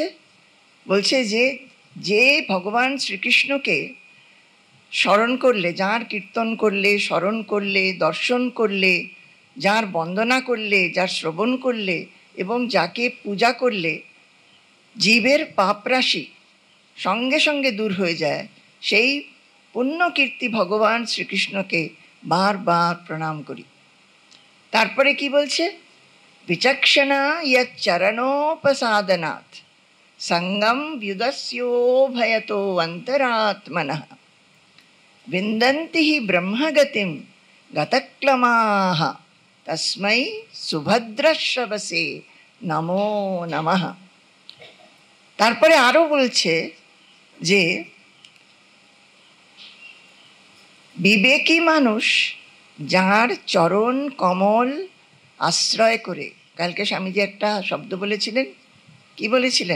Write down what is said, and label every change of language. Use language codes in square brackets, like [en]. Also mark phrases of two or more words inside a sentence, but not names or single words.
[bn] বলছে যে যে ভগবান শ্রীকৃষ্ণকে স্মরণ করলে, যার কীর্তন করলে, স্মরণ করলে, দর্শন করলে, যার বন্দনা করলে, যার শ্রবণ করলে এবং যাকে পূজা করলে জীবের পাপরাশি সঙ্গে সঙ্গে দূর হয়ে যায়, সেই পুণ্যকীর্তি ভগবান শ্রীকৃষ্ণকে বারবার প্রণাম করি। তারপরে কি বলছে? [sa] বিচক্ষণা ইয়ৎ চরণোপসাদনাৎ সঙ্গম व्युदस्योभयतो অন্তরাত্মনঃ विन्दन्ति हि ब्रह्मगतिं गतक्लमाः तस्मै सुभद्रश्रवसे नमो नमः। [bn] তারপরে আরো বলছে যে বিবেকী মানুষ যার চরণ কমল আশ্রয় করে, কালকে স্বামীজি একটা শব্দ বলেছিলেন, কি বলেছিলেন?